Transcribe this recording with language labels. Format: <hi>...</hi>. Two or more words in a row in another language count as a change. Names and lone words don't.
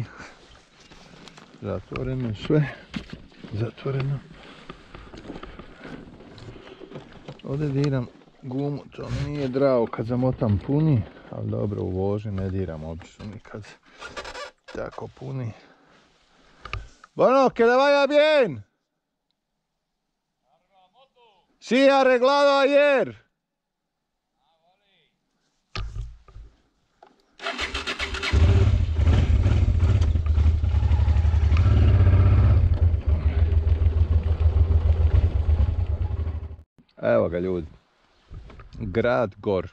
<hr>Zatvoreno sve. Zatvoreno. Ovdje diram gumu, to mi nije drago kad zamotam puni, ali dobro, u vožnji ne diram obično nikad tako puni.</hr> <es>Bueno, que le vaya bien. Sí, arreglado ayer.</es> <hr>Evo ga, ljudi. Grad Gor.</hr>